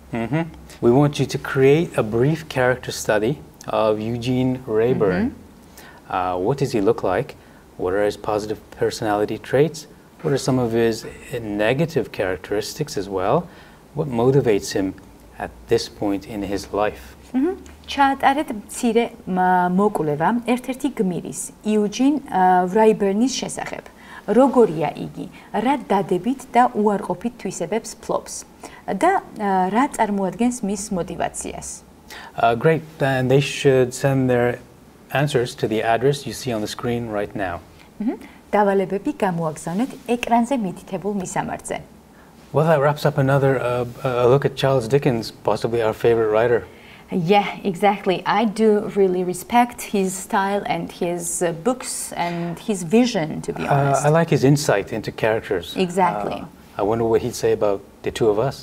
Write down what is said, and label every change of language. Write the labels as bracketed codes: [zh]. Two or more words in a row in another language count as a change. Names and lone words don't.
[en] We want you to create a brief character study of Eugene Rayburn. What does he look like? What are his positive personality traits? What are some of his negative characteristics as well? What motivates him at this point in his life? [ka] ჩაატარეთ მცირე მოკვლევა ერთ-ერთი გმირის, იუჯინ რაიბერნის შესახებ. როგორია იგი, რა დადებით და უარყოფით თვისებებს ფლობს და რა წარმოადგენს მის мотивაციას. [en] Great, and they should send their answers to the address you see on the screen right now. [ka] დავალებები გამოაგზავნეთ ეკრანზე მითითებულ მისამართზე. [en] Well, that wraps up another a look at Charles Dickens, possibly our favorite writer. Yeah, exactly. I do really respect his style and his books and his vision, to be honest. I like his insight into characters. Exactly. I wonder what he'd say about the two of us.